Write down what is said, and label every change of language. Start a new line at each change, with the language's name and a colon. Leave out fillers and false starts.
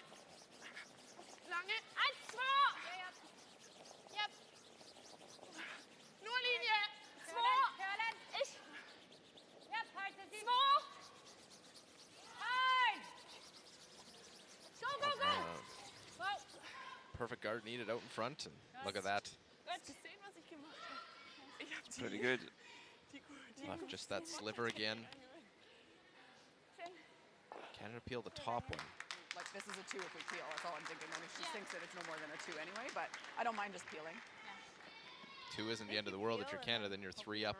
German: Lange.
English: And small. Yep.
German: Nur Linie.
English: Small.
German: Ich.
English: Yep,
German: halte sie.
English: Small.
German: Ein.
English: Go, go, go. Go. Perfect guard needed out in front, and look at that.
German: Hast du gesehen, was ich gemacht habe? Ich habe
English: Pretty good. Left just that sliver again. Canada peel the top one. Like, this is a 2 if we peel. That's all I'm thinking. And if she thinks that it's no more than a 2 anyway, but I don't mind just peeling. 2 isn't the end of the world if you're Canada, then you're 3 up